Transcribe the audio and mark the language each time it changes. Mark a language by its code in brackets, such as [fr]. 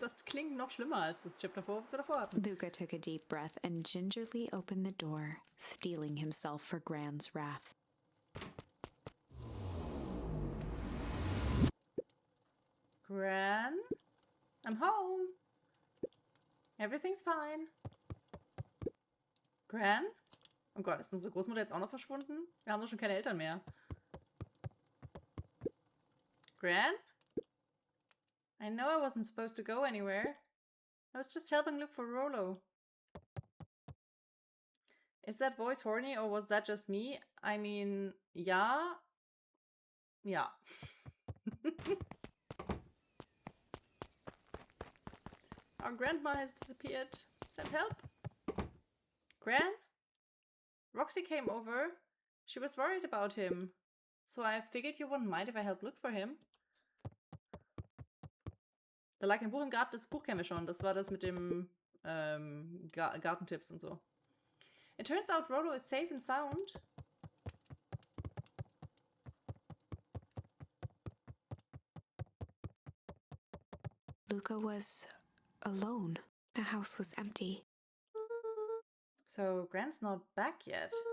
[de] Das klingt noch schlimmer als das Chapter 4, was wir davor hatten. [en] Luca took a deep breath and gingerly opened the door, steeling himself for Gran's wrath. Gran? I'm home. Everything's fine. Gran? [de] Oh Gott, ist unsere Großmutter jetzt auch noch verschwunden? Wir haben doch schon keine Eltern mehr. [en] Gran? I know I wasn't supposed to go anywhere. I was just helping look for Rollo. Is that voice horny or was that just me? I mean, [de] ja. Ja. [en] Our grandma has disappeared. Send help? Gran? Roxy came over. She was worried about him. So I figured you wouldn't mind if I helped look for him. [de] Da lag ein Buch im Garten, das Buch kennen wir schon. Das war das mit dem Gartentipps und so. [en] It turns out Rollo is safe and sound. Luca was alone. The house was empty. So Gran's not back yet.